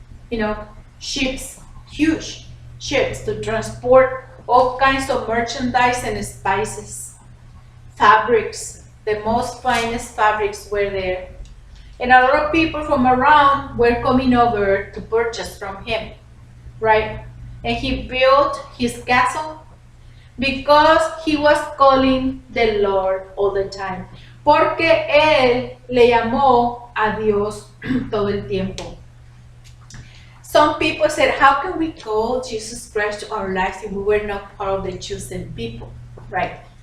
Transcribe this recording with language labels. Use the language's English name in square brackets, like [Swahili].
[English] You know, ships, huge ships to transport all kinds of merchandise and spices, fabrics, the most finest fabrics were there. And a lot of people from around were coming over to purchase from him, right? And he built his castle because he was calling the Lord all the time. [Spanish] Porque él le llamó a Dios todo el tiempo. [English] Some people said, how can we call Jesus Christ to our lives if we were not part of the chosen people, right?